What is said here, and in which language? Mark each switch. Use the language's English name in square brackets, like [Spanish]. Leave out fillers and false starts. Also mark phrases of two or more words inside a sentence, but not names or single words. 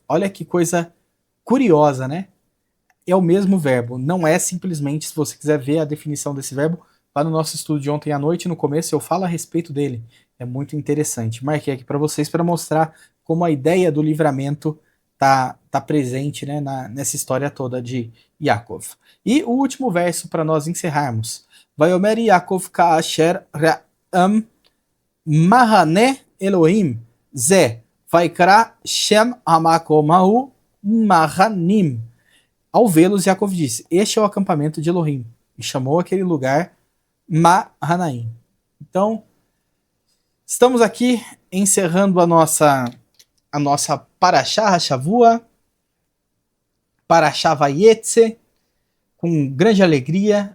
[Portuguese] Olha que coisa curiosa, né? É o mesmo verbo, não é simplesmente, se você quiser ver a definição desse verbo, lá no nosso estudo de ontem à noite, no começo eu falo a respeito dele. É muito interessante. Marquei aqui para vocês para mostrar como a ideia do livramento tá presente, né, nessa história toda de Yaakov. E o último verso para nós encerrarmos. [Hebrew] ויאמר יעקב כאשר ראם מחנה אלהים זה ויקרא שם המקום ההוא מחנים. [Portuguese] Ao vê-los, Yaakov disse, este é o acampamento de Elohim, e chamou aquele lugar Mahanaim. Então, estamos aqui encerrando a nossa [Hebrew] פרשת השבוע, פרשת ויצא, [Portuguese] com grande alegria.